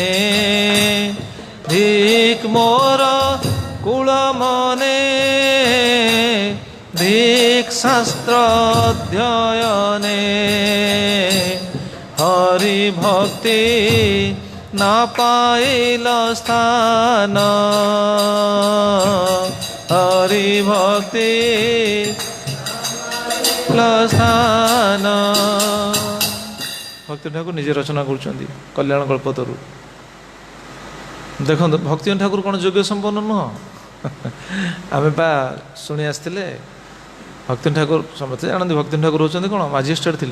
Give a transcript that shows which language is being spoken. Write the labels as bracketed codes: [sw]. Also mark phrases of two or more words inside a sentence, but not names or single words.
[bn] ধিক মোর কুল মনে, ধিক শাস্ত্র অধ্যয়নে, হরি ভক্তি না পাইল স্থান, হরি ভক্তি স্থান। [or] ଭକ୍ତିବିନୋଦ ଠାକୁର ନିଜେ ରଚନା କରୁଛନ୍ତି କଲ୍ୟାଣ କଳ୍ପତରୁ। ଦେଖନ୍ତୁ ଭକ୍ତିବିନୋଦ ଠାକୁର କ'ଣ ଯୋଗ୍ୟ ସମ୍ପନ୍ନ ନୁହଁ? ଆମେ ବା ଶୁଣି ଆସିଥିଲେ ଭକ୍ତିବିନୋଦ ଠାକୁର, ସମସ୍ତେ ଜାଣନ୍ତି ଭକ୍ତିବିନୋଦ ଠାକୁର ହେଉଛନ୍ତି କ'ଣ ମାଜିଷ୍ଟ୍ରେଟ୍ ଥିଲେ।